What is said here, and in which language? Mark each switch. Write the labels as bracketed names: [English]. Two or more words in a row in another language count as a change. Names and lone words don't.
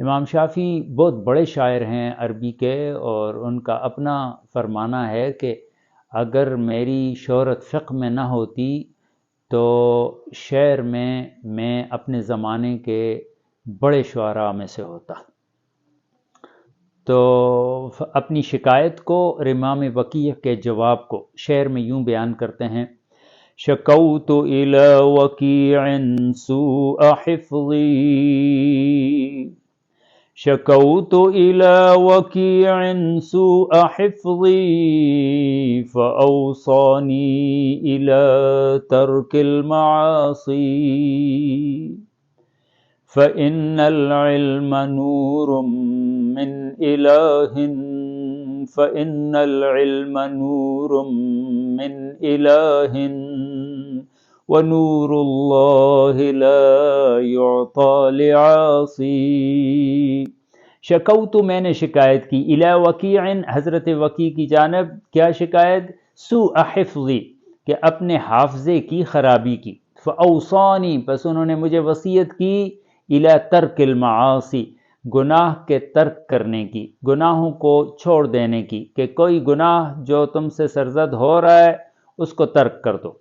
[Urdu] امام شافعی بہت بڑے شاعر ہیں عربی کے، اور ان کا اپنا فرمانا ہے کہ اگر میری شہرت فقہ میں نہ ہوتی تو شعر میں اپنے زمانے کے بڑے شعراء میں سے ہوتا۔ تو اپنی شکایت کو اور امام وکیع کے جواب کو شعر میں یوں بیان کرتے ہیں: [Arabic] شکوت الی وکیع سوء حفظی، شکوت الی وکیع سوء حفظی، فاوصانی الی ترک المعاصی، فإن العلم نور من إله، فإن العلم نور من إله، ونور الله لا يعطى لعاصي۔ [Urdu] شکوت، میں نے شکایت کی، الی وکیع، حضرت وکیع کی جانب۔ کیا شکایت؟ [Arabic] سوء حفظی، [Urdu] کہ اپنے حافظے کی خرابی کی۔ فاوصانی، پس انہوں نے مجھے وصیت کی، [Arabic] الی ترک المعاصی، [Urdu] گناہ کے ترک کرنے کی، گناہوں کو چھوڑ دینے کی، کہ کوئی گناہ جو تم سے سرزد ہو رہا ہے اس کو ترک کر دو۔